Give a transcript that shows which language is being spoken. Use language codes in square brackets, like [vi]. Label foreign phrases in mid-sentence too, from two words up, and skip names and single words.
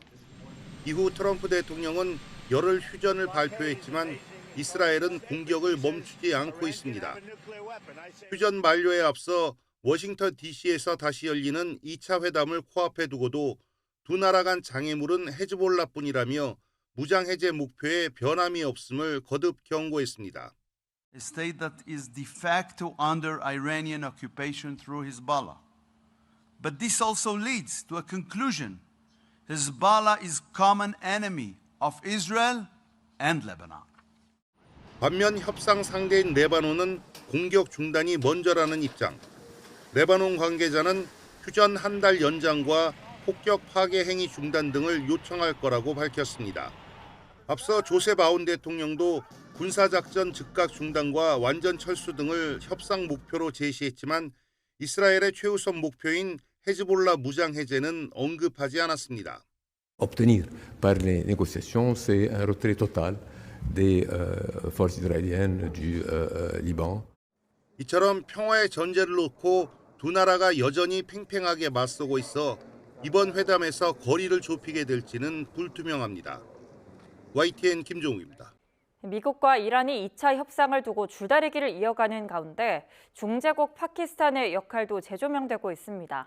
[ko] 이후 트럼프 대통령은 열흘 휴전을 발표했지만 이스라엘은 공격을 멈추지 않고 있습니다. 휴전 만료에 앞서 워싱턴 DC에서 다시 열리는 2차 회담을 코앞에 두고도 두 나라 간 장애물은 헤즈볼라뿐이라며 무장 해제 목표에 변함이 없음을 거듭 경고했습니다. [en] A state that is [la] de facto [en] under Iranian occupation through Hezbollah. But this also leads to a conclusion. Hezbollah is common enemy of Israel and Lebanon. [ko] 반면 협상 상대인 레바논은 공격 중단이 먼저라는 입장. 레바논 관계자는 휴전 한 달 연장과 폭격 파괴 행위 중단 등을 요청할 거라고 밝혔습니다. 앞서 조셉 아운 대통령도 군사작전 즉각 중단과 완전 철수 등을 협상 목표로 제시했지만 이스라엘의 최우선 목표인 헤즈볼라 무장 해제는 언급하지 않았습니다. [fr] Obtenir par les négociations, c'est un retrait total des forces israéliennes du Liban. [ko] 이처럼 평화의 전제를 놓고 두 나라가 여전히 팽팽하게 맞서고 있어 이번 회담에서 거리를 좁히게 될지는 불투명합니다. YTN 김종욱입니다. 미국과 이란이 2차 협상을 두고 줄다리기를 이어가는 가운데 중재국 파키스탄의 역할도 재조명되고 있습니다.